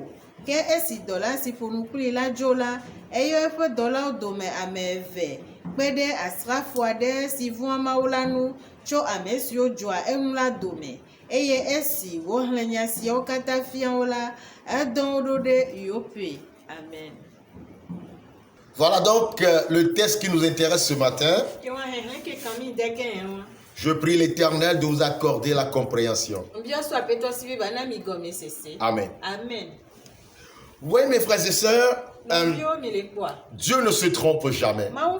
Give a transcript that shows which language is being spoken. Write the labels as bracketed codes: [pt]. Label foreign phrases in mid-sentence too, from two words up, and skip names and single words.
[ee] Ke esi dɔla si ƒo nu kplii la dzo la, eyɔ eƒe dɔlawo dome ame 2 kpe ɖe asrafo aɖe si vɔ̃a Mawu la nu tso ame siwo dzɔa eŋu la dome. Eye esi wohlẽ nya siawo katã fia wo la, edɔ wo ɖo ɖe Yope. Amen. [fr] Voilà donc le texte qui nous intéresse ce matin. Je prie l'Éternel de vous accorder la compréhension. Amen. Amen. Oui, mes frères et sœurs, Dieu ne se trompe jamais.